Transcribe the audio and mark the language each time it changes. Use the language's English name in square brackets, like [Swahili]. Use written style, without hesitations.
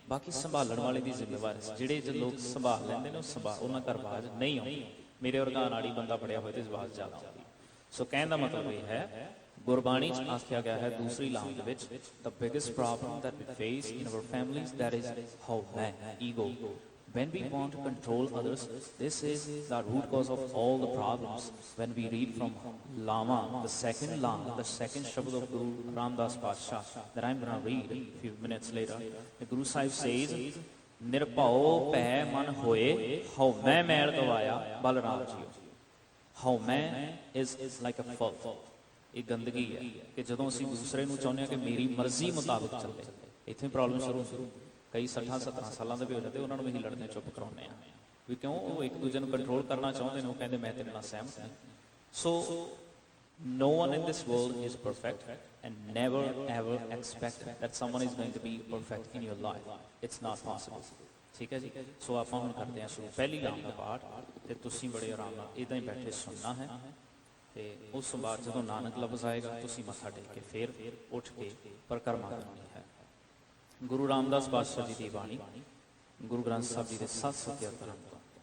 [Punjabi] ਬਾਕੀ ਸੰਭਾਲਣ ਵਾਲੇ ਦੀ ਜ਼ਿੰਮੇਵਾਰੀ, ਜਿਹੜੇ ਲੋਕ ਸੰਭਾਲ ਲੈਂਦੇ ਨੇ ਉਹਨਾਂ ਘਰ ਆਵਾਜ਼ ਨਹੀਂ ਆਉਂਦੀ। ਮੇਰੇ ਵਰਗਾ ਨਾੜੀ ਬੰਦਾ ਫੜਿਆ ਹੋਏ ਤੇ ਆਵਾਜ਼ ਜ਼ਿਆਦਾ ਆਉਂਦੀ। ਸੋ ਕਹਿਣ ਦਾ ਮਤਲਬ ਇਹ ਹੈ, ਗੁਰਬਾਣੀ 'ਚ ਆਖਿਆ ਗਿਆ ਹੈ ਦੂਸਰੀ ਲਾਮ ਦੇ ਵਿੱਚ, [English] the biggest problem that we face in our families, that is how man, ego. When we want to control others, this is the root cause of all the problems. When we read from Lama, the second Lam, the second Shabad of Guru Ramdas Pasha that I'm going to read a few minutes later, the Guru Sahib says, [Punjabi] Nirpao peh man hoye, how main mail gavaya, [English] Balaram ji. How man is like a filth. [Punjabi] ਇਹ ਗੰਦਗੀ ਹੈ ਕਿ ਜਦੋਂ ਅਸੀਂ ਦੂਸਰੇ ਨੂੰ ਚਾਹੁੰਦੇ ਹਾਂ ਕਿ ਮੇਰੀ ਮਰਜ਼ੀ ਮੁਤਾਬਕ ਚੱਲੇ, ਇੱਥੇ ਪ੍ਰੋਬਲਮ ਸ਼ੁਰੂ। ਕਈ 60-70 ਸਾਲਾਂ ਦੇ ਵੀ ਹੋ ਜਾਂਦੇ, ਉਹਨਾਂ ਨੂੰ ਵੀ ਲੜਨੇ ਚੁੱਪ ਕਰਾਉਂਦੇ ਆ ਵੀ ਕਿਉਂ? ਉਹ ਇੱਕ ਦੂਜੇ ਨੂੰ ਕੰਟਰੋਲ ਕਰਨਾ ਚਾਹੁੰਦੇ ਨੇ। ਉਹ ਕਹਿੰਦੇ ਮੈਂ ਤੇਰੇ ਨਾਲ ਸਹਿਮਤ ਹਾਂ। [English] So no one in this world is perfect, and never ever expect that someone is going to be perfect in your life. It's not possible, [Punjabi] ਠੀਕ ਹੈ ਜੀ। ਸੋ ਆਪਾਂ ਹੁਣ ਕਰਦੇ ਹਾਂ ਸ਼ੁਰੂ ਪਹਿਲੀ ਲਾਮ ਦਾ ਪਾਠ, ਤੇ ਤੁਸੀਂ ਬੜੇ ਆਰਾਮ ਨਾਲ ਇੱਦਾਂ ਹੀ ਬੈਠੇ ਸੁਣਨਾ ਹੈ। ਤੇ ਉਸ ਤੋਂ ਬਾਅਦ ਜਦੋਂ ਨਾਨਕ ਲਫ਼ਜ਼ ਆਏਗਾ ਤੁਸੀਂ ਮੱਥਾ ਟੇਕ ਕੇ ਫਿਰ ਉੱਠ ਕੇ ਪਰਿਕਰਮਾ ਕਰਨੀ ਹੈ। ਗੁਰੂ ਰਾਮਦਾਸ ਪਾਤਸ਼ਾਹ ਜੀ ਦੀ ਬਾਣੀ ਗੁਰੂ ਗ੍ਰੰਥ ਸਾਹਿਬ ਜੀ ਦੇ 7 ਸਤਿਆ ਕਰਮ ਤੋਂ।